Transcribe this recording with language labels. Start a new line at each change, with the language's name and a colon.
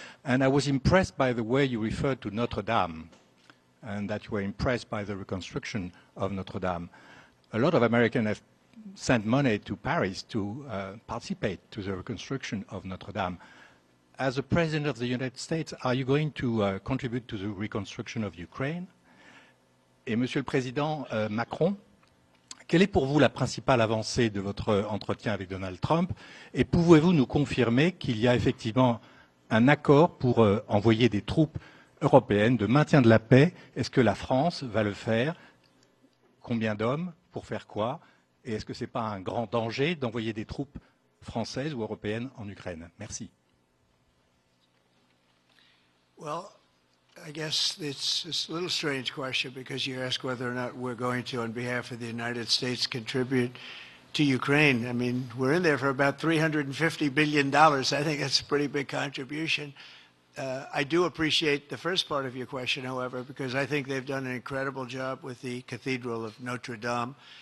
English: And I was impressed by the way you referred to Notre Dame, and that you were impressed by the reconstruction of Notre Dame. A lot of Americans have sent money to Paris to participate to the reconstruction of Notre Dame. As a President of the United States, are you going to contribute to the reconstruction of Ukraine?
French: Et Monsieur le Président Macron, quelle est pour vous la principale avancée de votre entretien avec Donald Trump? Et pouvez-vous nous confirmer qu'il y a effectivement un accord pour envoyer des troupes européennes de maintien de la paix? Est-ce que la France va le faire? Combien d'hommes? Pour faire quoi? Et est-ce que ce n'est pas un grand danger d'envoyer des troupes françaises ou européennes en Ukraine? Merci.
English: Well, I guess it's a little strange question because you ask whether or not we're going to, on behalf of the United States, contribute to Ukraine. I mean, we're in there for about $350 billion. I think that's a pretty big contribution. I do appreciate the first part of your question, however, because I think they've done an incredible job with the Cathedral of Notre Dame.